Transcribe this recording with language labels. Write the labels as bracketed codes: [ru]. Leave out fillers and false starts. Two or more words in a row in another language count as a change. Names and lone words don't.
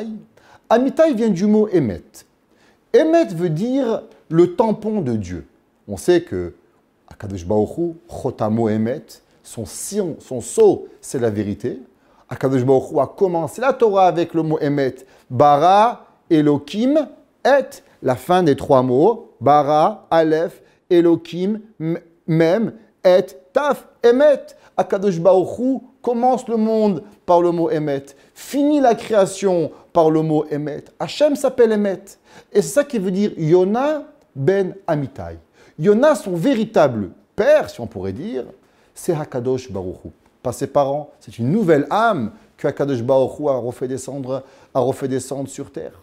[fr] Amitai vient du mot Emet. Emet veut dire le tampon de Dieu. On sait que [he] הקדוש ברוך הוא, חותמו אמת, [fr] son sceau, c'est la vérité. [he] הקדוש ברוך הוא [fr] a commencé la Torah avec le mot Emet. [he] ברא, אלהים, את, [fr] la fin des trois mots. Bara, [he] אלף, אלהים, מם, את, תו, אמת. הקדוש ברוך הוא [fr] commence le monde par le mot Emet, finit la création par le mot Emet. Hachem s'appelle Emet. Et c'est ça qui veut dire Yona ben Amitai. Yona, son véritable père, si on pourrait dire, c'est [he] הקדוש ברוך הוא. [fr] Pas ses parents, c'est une nouvelle âme que [he] הקדוש ברוך הוא [fr] a refait descendre sur terre.